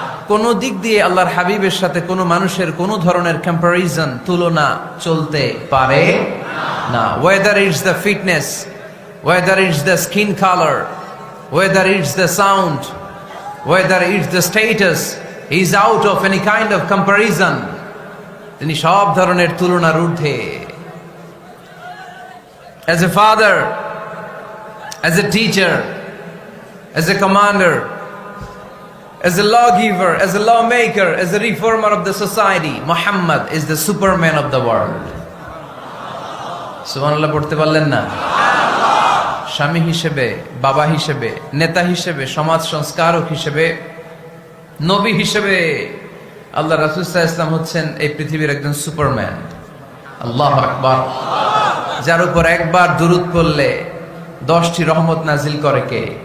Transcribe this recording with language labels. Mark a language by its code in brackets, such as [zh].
[bn] কোন দিক দিয়ে আল্লাহর হাবিবের সাথে কোনো মানুষের কোনো ধরনের কম্পারিজন তুলনা চলতে পারে না। [en] Whether it's the fitness, whether it's the skin colour, whether it's the sound, whether it's the status, he is out of any kind of comparison. [bn] তিনি সব ধরনের তুলনার ঊর্ধ্বে। [en] As a father, as a teacher, as a commander, as a lawgiver, as a lawmaker, as a reformer of the society, Muhammad is the superman of the world. [bn] সুবহানাল্লাহ পড়তে পারলেন না? স্বামী হিসেবে, বাবা হিসেবে, নেতা হিসেবে, সমাজ সংস্কারক হিসেবে, নবী হিসেবে আল্লাহ রাসূল সাল্লাল্লাহু আলাইহি ওয়াসাল্লাম হচ্ছেন এই পৃথিবীর একজন সুপারম্যান। আল্লাহু আকবার। যার উপর একবার দুরূদ পড়লে 10টি রহমত নাজিল করে কে?